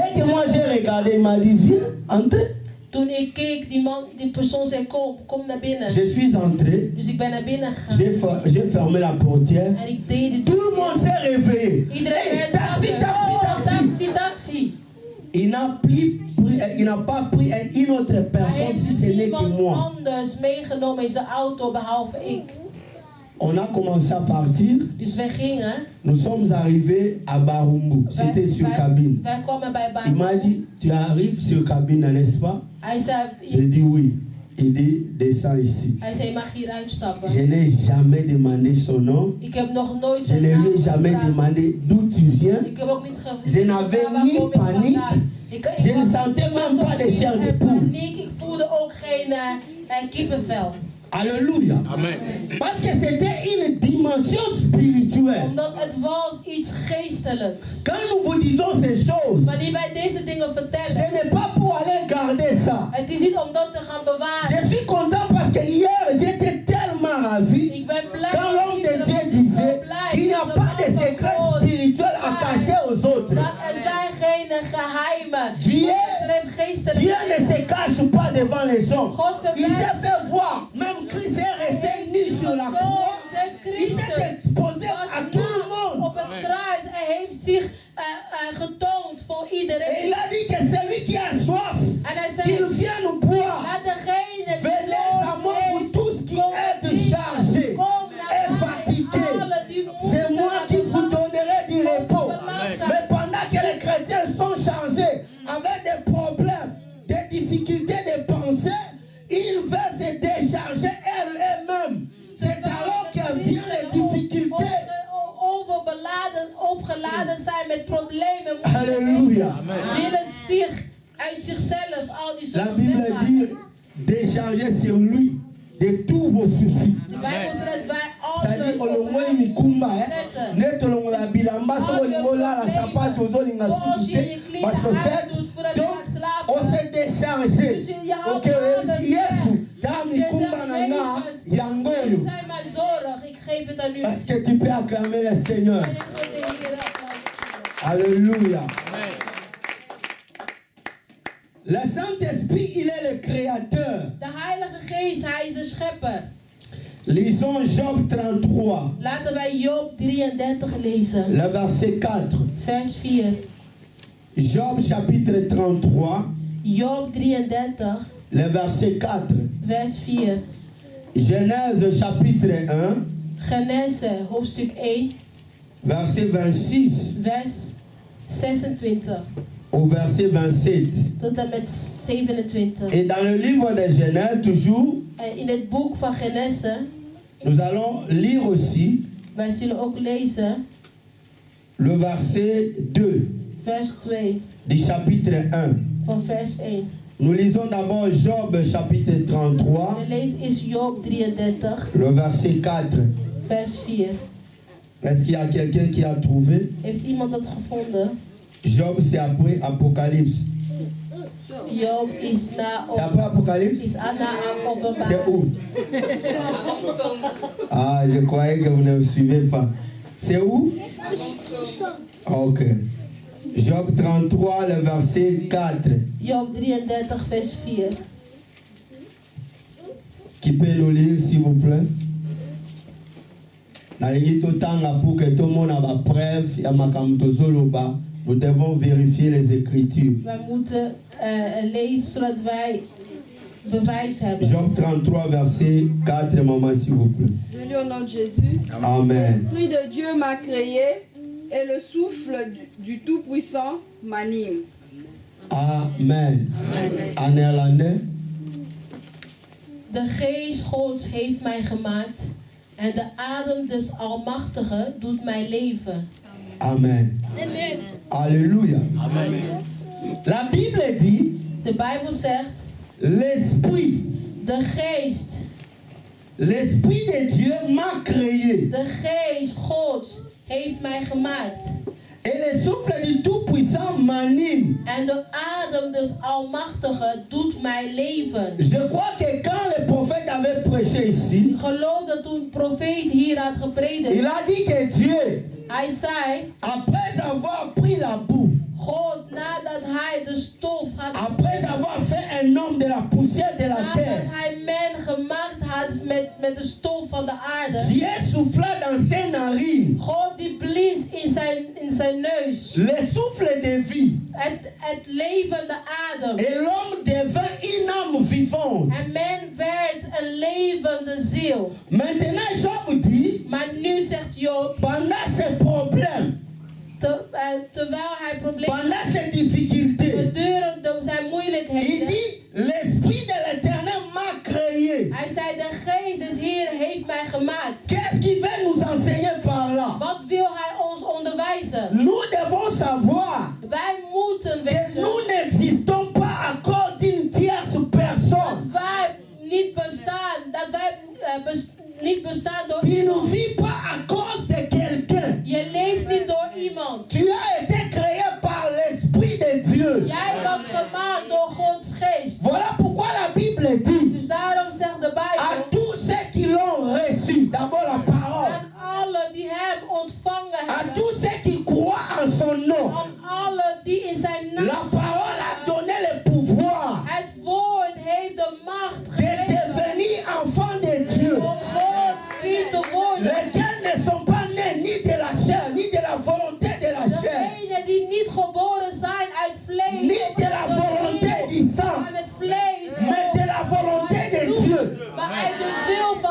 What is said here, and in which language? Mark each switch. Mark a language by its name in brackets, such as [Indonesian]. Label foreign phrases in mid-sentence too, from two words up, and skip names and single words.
[French] Dès que moi j'ai regardé, il m'a dit, viens, entre. [Dutch] Toen ik keek, die persoon zei, kom naar binnen. [French] Je suis entré, [Dutch] Dus ik ben naar binnen gegaan. [French] j'ai fermé la portière. [Dutch] En ik deed het. [French] Tout le monde s'est réveillé. [Dutch] Iedereen [French] Hey, [Dutch] werd [French] taxi, [Dutch] wakker. [French] taxi, taxi. Taxi. Il n'a pas pris une autre [Dutch] Hij [French] personne si [Dutch] heeft [French] ce n'est que [Dutch] niemand [French] moi. [Dutch] anders meegenomen in zijn auto behalve ik. [French] On a commencé à partir. [Dutch] Dus wij gingen. [French] Nous sommes arrivés à Barumbu. C'était sur cabine. [Dutch] Wij kwamen bij [French] Il m'a [Dutch] Barumbu. [French] dit, tu arrives sur cabine, n'est-ce pas? [Dutch] Hij zei, [French] J'ai dit oui. Il dit, descends ici. [Dutch] hij zei, je mag hier uitstappen. [French] Je n'ai jamais demandé son nom. [Dutch] Ik heb nog nooit [French] Je [Dutch] zijn [French] ne [Dutch] naam [French] lui ai jamais [Dutch] gevraagd. [French] demandé d'où tu viens. [Dutch] Ik heb ook niet gevraagd. [French] Je n'avais ni panique. Je ne sentais même pas de chair de poule. [Dutch] Paniek. Ik voelde ook geen kippenvel. [French] Alléluia. Amen. Parce que c'était une dimension spirituelle. [Dutch] Omdat het was iets geestelijks. [French] Quand nous vous disons ces choses, [Dutch] Wanneer wij deze dingen [French] ce [Dutch] vertellen, [French] n'est pas pour aller garder ça. [Dutch] het is niet om dat te gaan [French] Je [Dutch] bewaren. [French] suis content parce que hier, j'étais tellement ravi [Dutch] Ik ben blij [French] quand l'homme de Dieu disait qu'il n'y a pas de secret spirituel à cacher aux autres. [Dutch] Dat er zijn geen geheimen. [French] Dieu, [Dutch] Er heeft geestelijke [French] Dieu ne [Dutch] dingen. [French] se cache pas devant les hommes. [Dutch] God [French] Il s'est [Dutch] verbergt. [French] fait voir. Même Christ est resté nu sur la croix. Il s'est exposé à tout le monde. [Dutch] Op het kruis. Hij heeft zich getoond voor [French] Et [Dutch] iedereen. [French] il a dit que celui qui a soif, [Dutch] En hij [French] qu'il [Dutch] zei, [French] vienne boire. [Dutch] laat degene die [French] Venez à moi pour tous qui êtes chargés et fatigués. C'est moi qui vous donnerai du repos. Mais pendant que les chrétiens sont chargés avec des problèmes, des difficultés de pensée, ils veulent se décharger eux-mêmes. C'est alors que viennent les difficultés. [Dutch] Opgeladen zijn met problemen. [French] Alléluia. [Dutch] Willen zich uit zichzelf al die [French] La [Dutch] zorgen [French] Bible [Dutch] wegmaken. [French] dit décharger sur lui de tous vos soucis. [Dutch] De Bijbel zegt dat wij [French] C'est-à-dire [Dutch] alles [Lingala] olongoli mikumba net olongola bilamba soko lingola la sapato ozolinga susute ba chaussette [French] donc on s'est déchargé. [Lingala] Ok, Yesu ta mikumba na nga yangoyo. [Dutch] Zijn maar zorg, ik geef het aan u. [French] Parce que tu peux acclamer le Seigneur. [Dutch] En ik wil de Heer applaudisseren. [French] Alléluia. Amen. Le Saint-Esprit, il est le créateur. [Dutch] De Heilige Geest, hij is de schepper. [French] Lisons Job 33, [Dutch] Laten wij Job 33 lezen. [French] le verset 4. [Dutch] Vers 4. [French] Job chapitre 33, [Dutch] Job 33, [French] le verset 4. [Dutch] vers 4. [French] Genèse chapitre 1, [Dutch] Genese, hoofdstuk 1, [French] verset 26 [Dutch] vers 26 [French] au verset 27. [Dutch] tot en met 27. [French] Et dans le livre de Genèse, toujours, [Dutch] En in het boek van Genese, [French] nous allons lire aussi [Dutch] wij zullen ook lezen [French] le verset 2 [Dutch] vers 2 [French] du chapitre 1. [Dutch] van vers 1. [French] Nous lisons d'abord Job chapitre 33, [Dutch] We lezen is Job 33, [French] le verset 4. [Dutch] vers 4. [French] Est-ce qu'il y a quelqu'un qui a trouvé? [Dutch] Heeft iemand dat gevonden? [French] Job, c'est après Apocalypse. [Dutch] Job is na [French] C'est après Apocalypse? [Dutch] is na [French] C'est [Dutch] openbaring. [French] où? Ah, je croyais que vous ne me suivez pas. C'est où? Ok. Job 33, le verset 4. [Dutch] Job 33, vers 4. [French] Qui peut nous lire, s'il vous plaît? [Lingala] Nalingi totanga [French] pour que tout le monde ait la preuve, [Lingala] ya makambo tozoloba. [French] Nous devons vérifier les Écritures. [Dutch] Wij moeten lezen zodat wij bewijs hebben. [French] Job 33, verset 4, maman, s'il vous plaît. Béni au nom de Jésus. Amen. L'Esprit de Dieu m'a créé et le souffle du Tout-Puissant m'anime. Amen. En néerlandais. [Dutch] De geest Gods heeft mij gemaakt en de adem des Almachtigen doet mij leven. [French] Amen. Alléluia. Amen. La Bible dit, [Dutch] De Bijbel zegt, [French] l'Esprit, [Dutch] de geest, [French] l'Esprit de Dieu m'a créé. [Dutch] de geest Gods heeft mij gemaakt. [French] Et le souffle du Tout-Puissant m'anime. [Dutch] En de adem des Almachtigen doet mij leven. [French] Je crois que quand le prophète avait prêché ici, [Dutch] Ik geloof dat toen de profeet hier had gepredikt, [French] il a dit que Dieu, [Dutch] hij zei, [French] après avoir pris la boue, [Dutch] God, nadat hij de stof had, [French] après avoir fait un homme de la poussière de la [Dutch] nadat [French] terre, [Dutch] hij men gemaakt had met de stof van de aarde, [French] Dieu souffla dans ses narines [Dutch] God die blies in zijn neus. [French] le souffle de vie. [Dutch] Het levende adem. [French] Et l'homme devint une âme vivante. [Dutch] En men werd een levende ziel. [French] Maintenant, Job dit, [Dutch] Maar nu zegt Job, [French] pendant ces problèmes, [Dutch] terwijl hij problemen [French] pendant ces difficultés, [Dutch] gedurende zijn [French] il [Dutch] moeilijkheden. [French] dit, l'Esprit de l'Éternel m'a créé. [Dutch] Hij zei, de geest des Heeren heeft mij gemaakt. [French] Qu'est-ce qu'il veut nous enseigner par là? [Dutch] Wat wil hij ons onderwijzen? [French] Nous devons savoir [Dutch] Wij moeten [French] que [Dutch] weten [French] nous n'existons pas à cause d'une tierce personne. [Dutch] dat wij niet bestaan. Dat wij niet bestaan door [French] Tu ne [Dutch] iemand. [French] vis pas à cause de quelqu'un. [Dutch] Je leeft niet door iemand. [French] Tu as été créé par l'Esprit de Dieu. [Dutch] Jij was gemaakt door Gods geest. [French] Voilà pourquoi la Bible dit [Dutch] Dus daarom zegt de [French] à [Dutch] Bijbel, [French] tous ceux qui l'ont reçu, d'abord la parole, [Dutch] aan allen die hem ontvangen [French] à [Dutch] hebben, [French] tous ceux qui croient en son nom, [Dutch] aan allen die in zijn [French] la [Dutch] naam [French] parole a donné le pouvoir [Dutch] het woord heeft de macht [French] de [Dutch] gegeven [French] devenir enfant de Dieu, [Dutch] om Gods kind te worden. [French] lesquels ne sont pas nés ni de la chair, ni de la volonté de la chair, [Dutch] Degenen die niet geboren zijn uit vlees, [French] ni de la volonté du sang, [Dutch] aan het vlees, [French] mais de la volonté de Dieu. [Dutch] maar uit de wil van